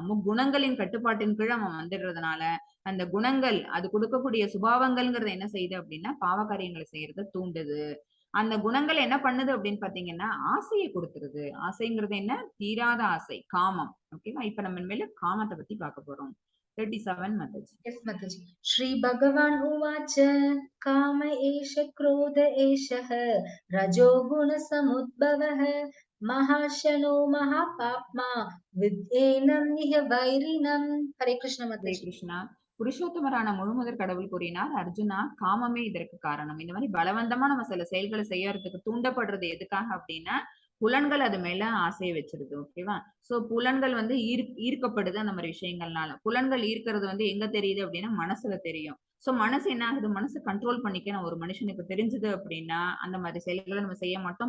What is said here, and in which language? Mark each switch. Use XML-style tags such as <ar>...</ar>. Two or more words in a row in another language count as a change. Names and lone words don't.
<ta>முக்குணங்களின் கட்டுப்பாட்டின் கீழ் அவன் வந்துடுறதுனால அந்த குணங்கள் அது கொடுக்கக்கூடிய சுபாவங்கள்ங்கிறது என்ன செய்யுது அப்படின்னா பாவ காரியங்களை செய்யறத தூண்டுது. அந்த குணங்கள் என்ன பண்ணுது அப்படின்னு பாத்தீங்கன்னா ஆசையை கொடுத்துருது. ஆசைங்கிறது என்ன, தீராத ஆசை, காமம். ஓகேவா? இப்ப நம்ம மேல காமத்தை பத்தி பார்க்க போறோம். 37 மாதாஜி.</ta> <en>Yes, Mataji.</en> <sa>श्री भगवान उवाच काम एष क्रोध एषः रजोगुण समुद्भवः महाशनो महापाप्मा विद्येनं इह वैरिणम्. हरे कृष्ण ஹரே</sa> <hi>माताजी.</hi> <sa>கிருஷ்ணா.</sa> <ta>புருஷோத்தமரான முழுமுதற் கடவுள் கூறினார், அர்ஜுனா காமமே இதற்கு காரணம். இந்த மாதிரி பலவந்தமா நம்ம சில செயல்களை செய்யறதுக்கு தூண்டப்படுறது எதுக்காக அப்படின்னா புலன்கள் அது மேல ஆசையை வச்சிருது. ஓகேவா? சோ புலன்கள் வந்து ஈர்க்கப்படுது அந்த மாதிரி விஷயங்கள்னால. புலன்கள் ஈர்க்கிறது வந்து எங்க தெரியுது அப்படின்னா மனசுல தெரியும். சோ மனசு என்ன ஆகுது, மனசு கண்ட்ரோல் பண்ணிக்க ஒரு மனுஷனுக்கு தெரிஞ்சது அப்படின்னா அந்த மாதிரி செயல்களை நம்ம செய்ய மாட்டோம்.</ta>